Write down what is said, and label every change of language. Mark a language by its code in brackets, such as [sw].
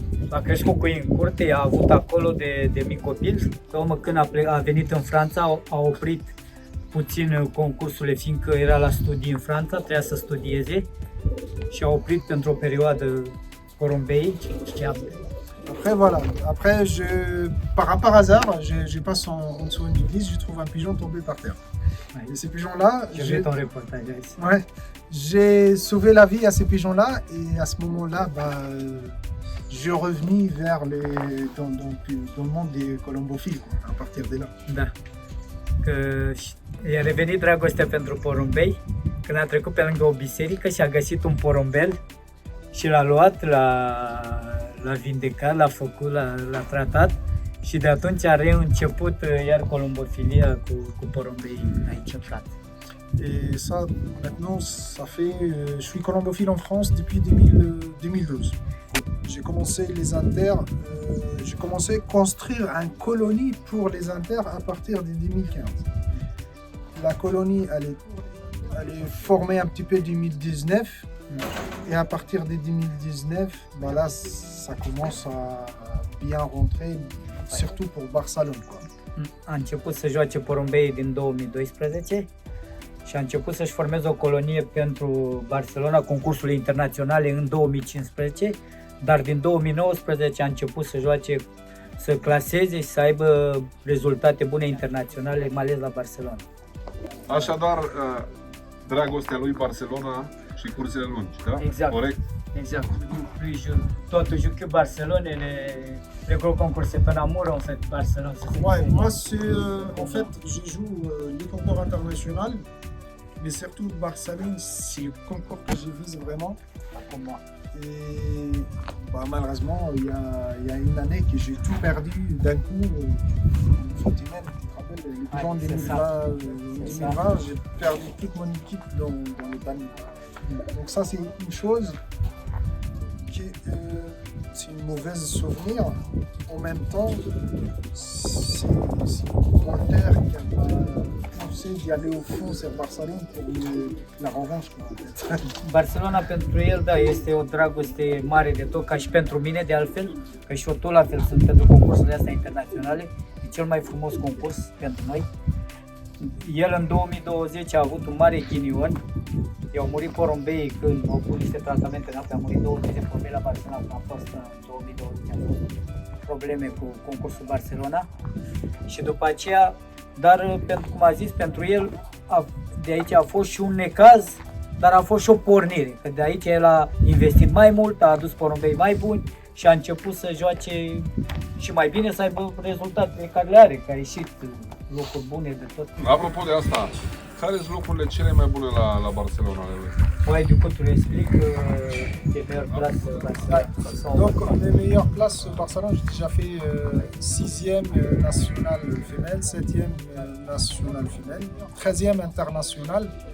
[ro] A crescut cu ei în curte, a avut acolo de mic copil. Pe urmă, când a venit în Franța, a oprit puțin concursurile, fiindcă era la studii în Franța, trebuia să studieze și a oprit pentru o perioadă porumbei. [fr] Après voilà, après par hasard, je passe en dessous d'une église, je trouve un pigeon tombé par terre. Ouais. Et ces pigeons-là, J'ai vu ton reportage ici. Ouais, j'ai sauvé la vie à ces pigeons-là et à ce moment-là, je suis revenu dans le monde des columbophiles à partir de là. [ro] Da. Că i-a revenit dragostea pentru porumbei când a trecut pe lângă o biserică și a găsit un porumbel și l-a luat, l-a vindecat, l-a făcut, l-a tratat și de atunci a reînceput iar columbofilia cu porumbei aici în Franța. [fr] Et ça, maintenant, ça fait, je suis colombophile en France depuis 2012. J'ai commencé les inters, j'ai commencé à construire une colonie pour les inters à partir de 2015. La colonie, elle est formée un petit peu en 2019. Et à partir de 2019, là, ça commence à bien rentrer, surtout pour Barcelone. [ro] A început să joace porumbei din 2012 și a început să-și formeze o colonie pentru Barcelona, concursurile internaționale în 2015, dar din 2019 a început să joace, să claseze și să aibă rezultate bune internaționale, mai ales la Barcelona. Așadar, dragostea lui Barcelona și cursele lungi, da? Exact. Corect? Exact. [fr] Toi, tu joues que Barcelone et les gros concours, c'est pas amour en fait, Barcelone. Ouais, moi, en fait, je joue les concours internationaux, mais surtout Barcelone, c'est le concours que je vise vraiment pour moi. Et malheureusement, il y a une année que j'ai tout perdu d'un coup. Fatima, tu te rappelles, les pigeons 2020, j'ai perdu toute mon équipe dans le panier. Donc ça, c'est une chose qui c'est une mauvaise souvenir. En même temps, c'est une volontaire qui m'a poussé d'y aller au fond sur Barcelone pour la revanche. [ro] Barcelona pentru el, da, este o dragoste mare de tot, ca și pentru mine de altfel, că și eu tot la fel sunt pentru concursurile astea internaționale. E cel mai frumos concurs pentru noi. El în 2020 a avut un mare ghinion. I-au murit porumbei când au pus niște tratamente în apă, a murit 20 de porumbei la Barcelona, când a fost în 2020, a fost probleme cu concursul Barcelona. Și după aceea, dar pentru cum a zis, pentru el, de aici a fost și un necaz, dar a fost și o pornire, că de aici el a investit mai mult, a adus porumbei mai buni și a început să joace și mai bine, să aibă rezultatele care le are, că a ieșit locuri bune de tot. Apropo de asta, care sunt locurile cele mai bune la Barcelona? [fr] Ouais, du coup, tu l'expliques, les meilleures places Barcelone. Donc, les meilleures places Barcelone, j'ai déjà fait 6e nationale femelle, 7e nationale femelle, 13e internationale.